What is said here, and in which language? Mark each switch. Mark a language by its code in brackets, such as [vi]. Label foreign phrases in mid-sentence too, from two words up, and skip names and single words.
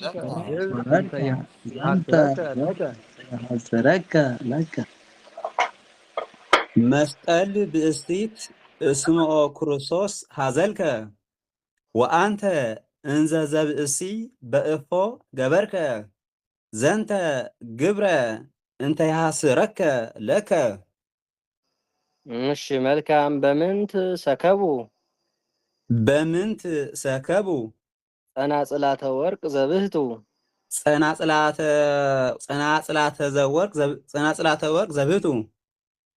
[gez] ለከ መስቀል ብእሲት እስመ ኦ ክርስቶስ ሀዘልከ ወአንተ እንዘ ዘብእሲ በእፎ ገበርከ። ዘንተ ግብረ እንተ ያሐስረከ ለከ። [am] እሺ መልካም። [gez] በምንት ሰከቡ በምንት ሰከቡ ጸናጽላተ ወርቅ ዘብህቱ ጸናጽላተ ወርቅ ዘብህቱ